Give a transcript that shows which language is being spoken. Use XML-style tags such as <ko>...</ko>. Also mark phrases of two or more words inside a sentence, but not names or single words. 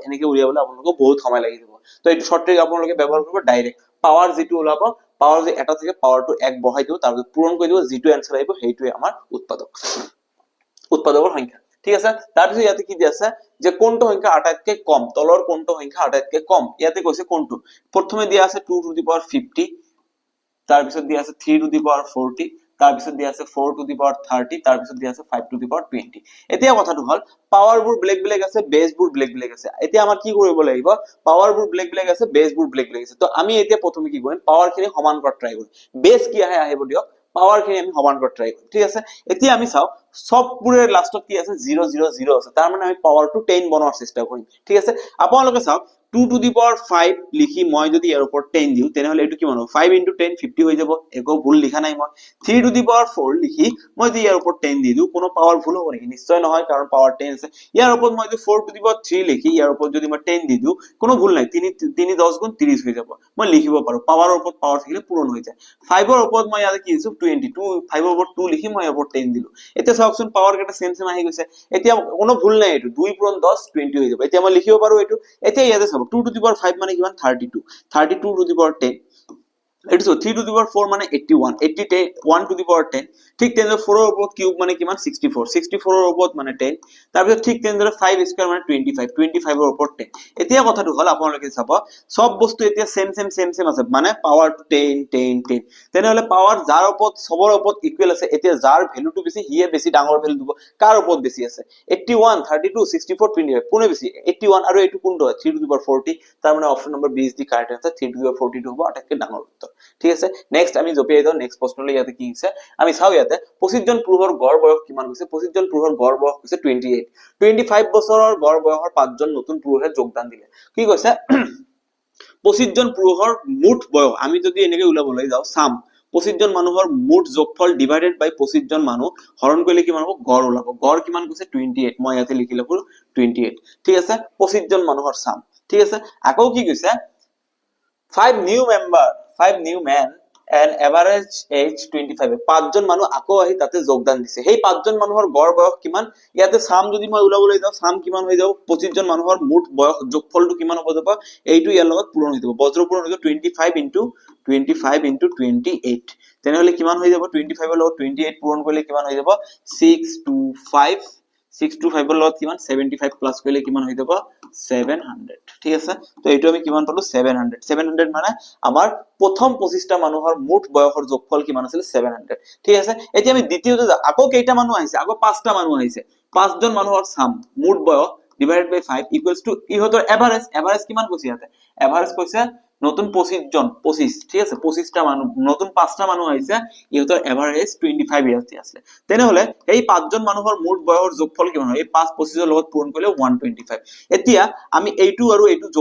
<as>এনেকে উলিয়াবলৈ আপোনালোকক বহুত সময় লাগি যাব। তো এই শৰ্ট ট্ৰিক আপোনালোকে ব্যৱহাৰ কৰিব ডাইৰেক্ট। পাৱাৰ যিটো ওলাব, পাৱাৰ যে এটা থাকে, পাৱাৰটো 1 বহাই দিও, তাৰ পিছত পূৰণ কৰি দিও, যিটো এনসাৰ আহিব সেইটোৱে আমাৰ উৎপাদক, উৎপাদকৰ সংখ্যা, ঠিক আছে। তাৰ পিছত ইয়াতে কি দিয়া আছে? যে কোনটো সংখ্যা আটাইতকৈ কম? তলৰ কোনটো সংখ্যা আটাইতকৈ কম? ইয়াতে কৈছে কোনটো? প্ৰথমে দিয়া আছে 2</as> <en>to the power</en> <as>50, তাৰ পিছত দিয়া আছে 3</as> <en>to the power</en> <as>40, তাৰ পিছত দিয়া আছে 4</as> <en>to the power</en> <as>30, তাৰ পিছত দিয়া আছে 5</as> <en>to the power</en> <as>20। এতিয়া কথাটো হল পাৱাৰ বোৰ বেলেগ বেলেগ আছে, বেস বোৰ বেলেগ বেলেগ আছে। এতিয়া আমাৰ কি কৰিব লাগিব? পাৱাৰ বোৰ বেলেগ বেলেগ আছে, বেস বোৰ বেলেগ বেলেগ আছে। তো আমি এতিয়া প্ৰথমে কি কৰিম? পাৱাৰ খিনি সমান কৰা ট্ৰাই কৰিম। বেস কি আহে আহিব দিয়ক, পাৱাৰ খিনি আমি সমান কৰা ট্ৰাই কৰিম, ঠিক আছে। এতিয়া আমি চাও সববোৰে লাষ্টত কি আছে? 0 0 0 আছে। তাৰ মানে আমি পাৱাৰটো 10 বনোৱাৰ চেষ্টা কৰিম, ঠিক আছে। আপোনালোকে চাওক 2</as> <en>to the power</en> <as>5 লিখি মই যদি ইয়াৰ ওপৰত 10 দিও তেনেহলে এটো কিমান হ'ব 5 into 10 50 হৈ যাব একো ভুল লিখা নাই মই 3</as> <en>to the power</en> <as>4 লিখি মই যদি ইয়াৰ ওপৰত 10 দি দিও কোনো পাৱাৰ ভুল হ'ব নেকি নিশ্চয় নহয় কাৰণ পাৱাৰ 10 আছে ইয়াৰ ওপৰত মই যদি 4</as> <en>to the power</en> <as>3 লিখি ইয়াৰ ওপৰত যদি মই 10 দি দিও কোনো ভুল নাই 3 10 গুণ 30 হৈ যাব মই লিখিব পাৰো পাৱাৰৰ ওপৰত পাৱাৰ থাকিলে পূৰণ হৈ যায় 5 ৰ ওপৰত মই ইয়াতে কি দিছো 22 5 ৰ ওপৰত 2 লিখি মই ইয়াৰ ওপৰত 10 দিলো এতিয়া চাওকচোন পাৱাৰ কেটা সেম সেম আহি গৈছে এতিয়া কোনো ভুল নাই এটো 2 পূৰণ 10 20 হৈ যাব এতিয়া মই লিখিব পাৰো এটো এতিয়া ইয়াতে চাব 2</as> <en>to the power</en> <as>5 মানে কিমান 32 32</as> <en>to the power 10 it is 3 to the power 4</en> <as>মানে 81 80 1</as> <en>to the power</en> <as>10 ঠিক তেনে 4 ৰ ওপৰত কিউব মানে কিমান 64 64 ৰ ওপৰত মানে 10 তাৰ পিছত ঠিক তেনে 5 স্কয়াৰ মানে 25 25 ৰ ওপৰত 10 এতিয়া কথাটো হল আপোনালোকে চাব সব বস্তু এতিয়া সেম আছে মানে পাৱাৰ 10 10 10 তেনেহলে পাৱাৰ যাৰ ওপৰত সবৰ ওপৰত ইকুৱেল আছে এতিয়া যাৰ ভ্যালুটো বেছি হিয়ে বেছি ডাঙৰ ভ্যালু দিব কাৰ ওপৰত বেছি আছে 81 32 64 25 কোনে বেছি 81 আৰু এটো কোনটো 3</as> <en>to the power</en> <as>40 তাৰ মানে</as> <en>option number B is the correct answer</en> <as>3</as> <en>to the power</en> <as>42 হ'ব আটাইতকৈ ডাঙৰ উত্তৰ ঠিক আছে নেক্সট আমি জপিয়াই দাও নেক্সট প্ৰশ্নলৈ ইয়াতে কি হৈছে আমি চাও ইয়াতে 25 জন পুৰুষৰ গড় বয়স কিমান হৈছে 25 জন পুৰুষৰ গড় বয়স হৈছে 28 25 বছৰৰ গড় বয়সৰ 5 জন নতুন পুৰুষে যোগদান দিলে কি কৈছে 25 জন পুৰুষৰ মুঠ বয়স আমি যদি এনেকৈ উলাবলৈ যাও সাম 25 জন মানুহৰ মুঠ যোগফল</as> <en>divided by</en> <as>25 জন মানুহ হৰণ কৰিলে কিমান হ'ব গড় ওলাব গড় কিমান কৈছে 28 মই ইয়াতে লিখি ললো 28 ঠিক আছে 25 জন মানুহৰ সাম ঠিক আছে আকৌ কি কৈছে</as> <en>5 new men and average age 25</en> <as>পাঁচজন মানুহ আকৌ আহি তাতে যোগদান দিছে সেই পাঁচজন মানুহৰ গড় বয়স কিমান ইয়াতে সাম যদি মই উলাবলৈ যাও সাম কিমান হৈ যাব 25 জন মানুহৰ মুঠ বয়স যোগফলটো কিমান হ'ব যাব এইটো ইয়াৰ লগত পূৰণ হৈ যাব বজ্ৰ পূৰণ হৈ যাব 25 into 28 তেনেহলে কিমান হৈ যাব 25 ৰ লগত 28 পূৰণ কৰিলে কিমান হৈ যাব 625 ৰ লগত কিমান 75 প্লাস কৰিলে কিমান হৈ যাব 700 ঠিক আছে তো এইটো আমি কিমান পালো 700 মানে আমাৰ প্ৰথম 25টা মানুহৰ মুঠ বয়সৰ যোগফল কিমান আছিল 700 ঠিক আছে এতিয়া আমি দ্বিতীয়তে আকৌ কেইটা মানুহ আহিছে আকৌ 5টা মানুহ আহিছে 5 জন মানুহৰ সাম মুঠ বয়স</as> <en>divided by 5 equals to</en> <as>ইহতৰ এভারেজ কিমান কৈছে ইয়াতে এভারেজ কৈছে নতুন 25 জন 25 ঠিক আছে 25টা মানুহ নতুন 5টা মানুহ আহিছে ইহতৰ এভারেজ 25 ইয়াতে আছে তেনেহলে এই 5 জন মানুহৰ মুঠ বয়সৰ যোগফল কিমান হয় এই 5 25 ৰ লগত পূৰণ কৰিলে 125 এতিয়া আমি এইটো আৰু এইটো যোগ</as>